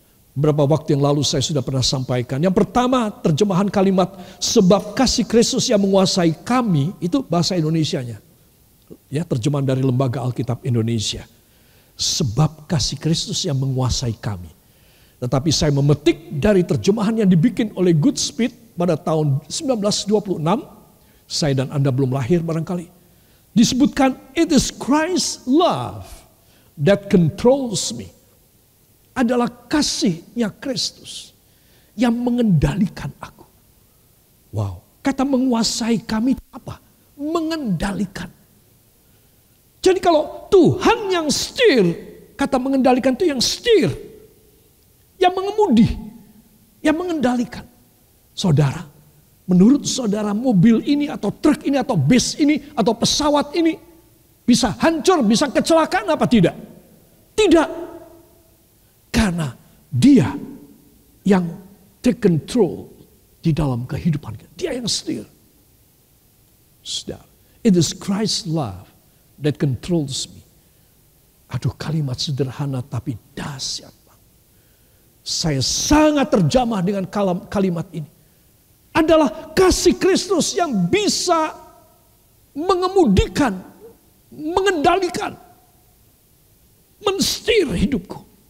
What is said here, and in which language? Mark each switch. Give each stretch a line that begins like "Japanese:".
Indonesian: Beberapa waktu yang lalu saya sudah pernah sampaikan. Yang pertama terjemahan kalimat sebab kasih Kristus yang menguasai kami. Itu bahasa Indonesianya. Ya, terjemahan dari Lembaga Alkitab Indonesia. Sebab kasih Kristus yang menguasai kami. Tetapi saya memetik dari terjemahan yang dibikin oleh Goodspeed pada tahun 1926. Saya dan Anda belum lahir barangkali. Disebutkan
English: it is Christ's love that controls me.
Indonesian: Adalah kasihnya Kristus yang mengendalikan aku. Wow, kata menguasai kami apa? Mengendalikan. Jadi kalau Tuhan yang setir, kata mengendalikan itu yang setir, yang mengemudi, yang mengendalikan. Saudara, menurut saudara mobil ini atau truk ini atau bus ini atau pesawat ini bisa hancur, bisa kecelakaan apa tidak? Tidak. Karena dia yang
English: take control
Indonesian: di dalam kehidupan kita. Dia yang setir. Saudara,
English: it is Christ's love that controls me.
Indonesian: Aduh, kalimat sederhana tapi dahsyat. Saya sangat terjamah dengan kalimat ini. Adalah kasih Kristus yang bisa mengemudikan, mengendalikan, mensetir hidupku.